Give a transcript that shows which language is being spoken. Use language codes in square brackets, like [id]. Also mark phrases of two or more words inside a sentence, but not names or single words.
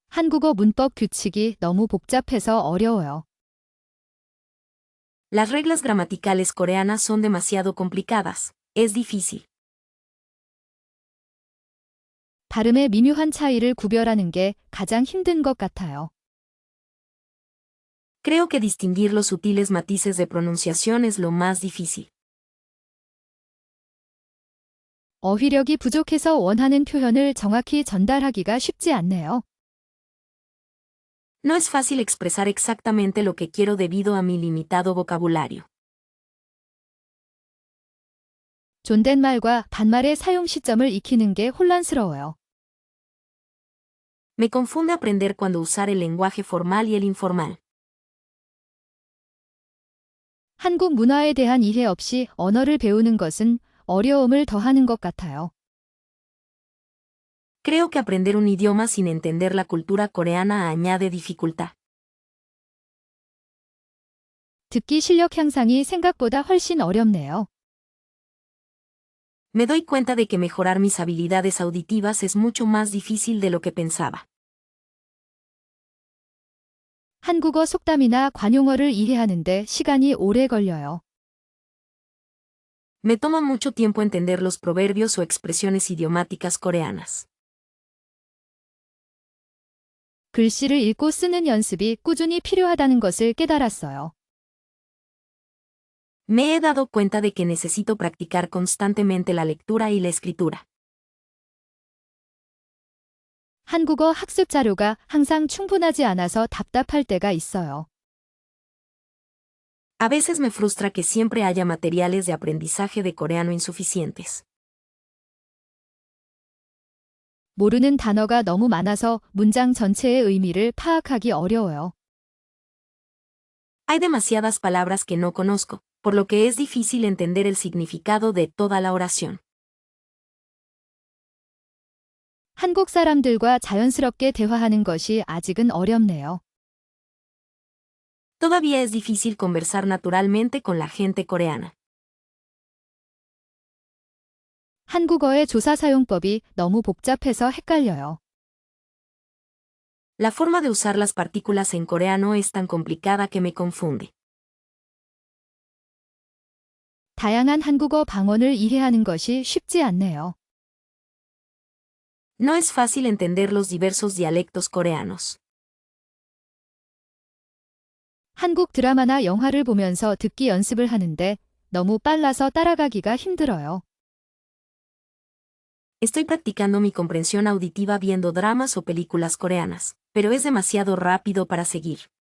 [ko] 한국어 문법 규칙이 너무 복잡해서 어려워요. [es] Las reglas gramaticales coreanas son demasiado complicadas. Es difícil. [ko] 발음의 미묘한 차이를 구별하는 게 가장 힘든 것 같아요. [es] Creo que distinguir los sutiles matices de pronunciación es lo más difícil. [ko] 어휘력이 부족해서 원하는 표현을 정확히 전달하기가 쉽지 않네요. [es] No es fácil expresar exactamente lo que quiero debido a mi limitado vocabulario. [ko] 존댓말과 반말의 사용 시점을 익히는 게 혼란스러워요. [es] Me confunde aprender cuándo usar el lenguaje formal y el informal. [ko] 한국 문화에 대한 이해 없이 언어를 배우는 것은 어려움을 더하는 것 같아요. [es] Creo que aprender un idioma sin entender la cultura coreana añade dificultad. [ko] 듣기 실력 향상이 생각보다 훨씬 어렵네요. [es] Me doy cuenta de que mejorar mis habilidades auditivas es mucho más difícil de lo que pensaba. [ko] 한국어 속담이나 관용어를 이해하는데 시간이 오래 걸려요. [es] Me toma mucho tiempo entender los proverbios o expresiones idiomáticas coreanas. [ko] 글씨를 읽고 쓰는 연습이 꾸준히 필요하다는 것을 깨달았어요. [es] Me he dado cuenta de que necesito practicar constantemente la lectura y la escritura. [ko] 한국어 학습 자료가 항상 충분하지 않아서 답답할 때가 있어요. [es] A veces me frustra que siempre haya materiales de aprendizaje de coreano insuficientes. [ko] 모르는 단어가 너무 많아서 문장 전체의 의미를 파악하기 어려워요. [es] Hay demasiadas palabras que no conozco, por lo que es difícil entender el significado de toda la oración. [ko] 한국 사람들과 자연스럽게 대화하는 것이 아직은 어렵네요. [es] Todavía es difícil conversar naturalmente con la gente coreana. [ko] 한국어의 조사 사용법이 너무 복잡해서 헷갈려요. [es] La forma de usar las partículas en coreano es tan complicada que me confunde. [ko] 다양한 한국어 방언을 이해하는 것이 쉽지 않네요. [es] No es fácil entender los diversos dialectos coreanos. [ko] 한국 드라마나 영화를 보면서 듣기 연습을 하는데 너무 빨라서 따라가기가 힘들어요. [es] Estoy practicando mi comprensión auditiva viendo dramas o películas coreanas, pero es demasiado rápido para seguir.